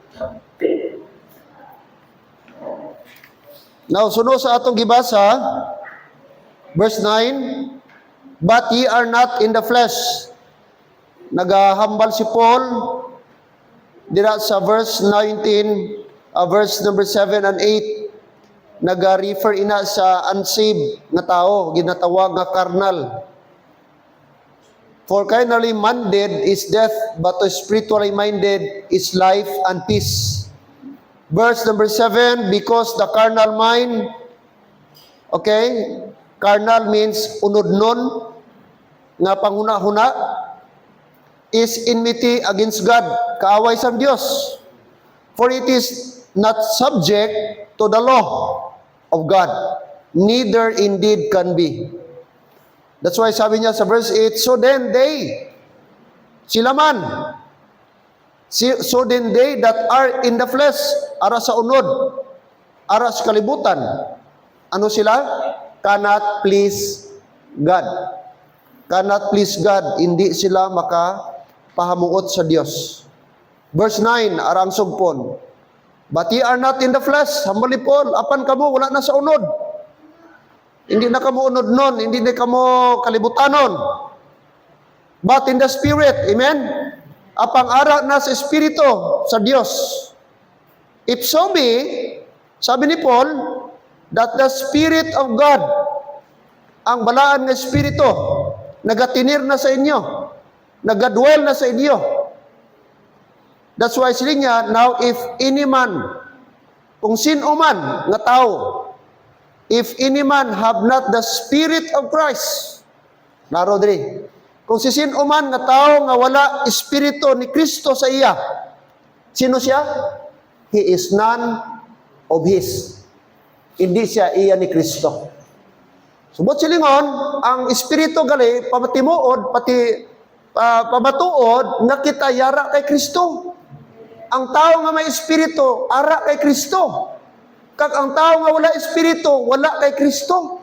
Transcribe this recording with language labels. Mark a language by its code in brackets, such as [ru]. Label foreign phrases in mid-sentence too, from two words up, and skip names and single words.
[ceb] Now, sunod sa atong gibasa, [en] verse 9, "But ye are not in the flesh." [hil] Nagahambal si Paul dira sa verse 19, [en] verse number 7 and 8. [hil] Naga-refer ina sa unsaved nga tao, ginatawag nga carnal. [en] "For carnally minded is death, but to spiritually minded is life and peace." Verse number 7, "Because the carnal mind," okay, carnal means unodnon, [hil] nga panghuna-huna, [en] "is enmity against God," [hil] kaaway sa Dios. [en] "For it is not subject to the law of God, neither indeed can be." That's why [tl] sabi niya sa verse 8, [en] "So then they," [hil] sila man, [en] "so then they that are in the flesh," [hil] ara sa unod, ara sa kalibutan, ano sila? [en] "Cannot please God." Cannot please God, [hil] hindi sila makapahamuot sa Dios. Verse 9, arang sugpon, [en] "But ye are not in the flesh." [hil] Hambali Paul, apan kamo wala na sa unod. Hindi na kamo unod nun, hindi na kamo kalibutanon. [en] But in the Spirit, amen? [hil] Apang ara na sa Espiritu, sa Dios. [en] If so be, [tl] sabi ni Paul, [en] that the Spirit of God, [hil] ang balaan ng Espiritu, nagatinir na sa inyo, nagadwell na sa inyo. [en] That's why [hil] sila niya, [en] now if any man, [hil] kung sino man nga tao, [en] if any man have not the Spirit of Christ, [hil] naro diri, kung si sino man nga tao nga wala Espiritu ni Kristo sa iya, sino siya? [en] He is none of His. [hil] Hindi siya iya ni Kristo. Subot silingon, ang Espiritu gali, pamatimuod, pati pamatuod, nga kita yara kay Kristo. Ang tao nga may Espiritu, ara kay Kristo. Kag ang tao nga wala Espiritu, wala kay Kristo.